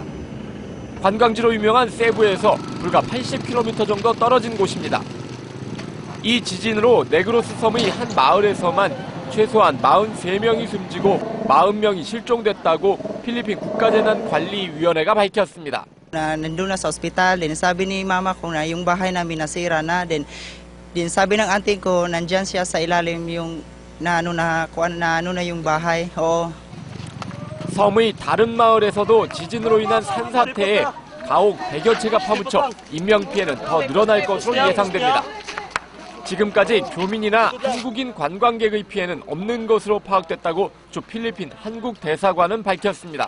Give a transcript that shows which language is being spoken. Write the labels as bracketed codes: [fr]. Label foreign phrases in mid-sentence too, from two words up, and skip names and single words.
[ko] 관광지로 유명한 세부에서 불과 80km 정도 떨어진 곳입니다. 이 지진으로 네그로스 섬의 한 마을에서만 최소한 43명이 숨지고 40명이 실종됐다고 필리핀 국가재난관리위원회가 밝혔습니다. [tl] Nandun na sa ospital, din sabi ni mama ko na yung bahay namin nasira na, din sabi ng auntie ko nandyan siya sa ilalim yung naano na yung bahay. [ko] 섬의 다른 마을에서도 지진으로 인한 산사태에 가옥 100여 채가 파묻혀 인명피해는 더 늘어날 것으로 예상됩니다. 지금까지 교민이나 한국인 관광객의 피해는 없는 것으로 파악됐다고 주 필리핀 한국 대사관은 밝혔습니다.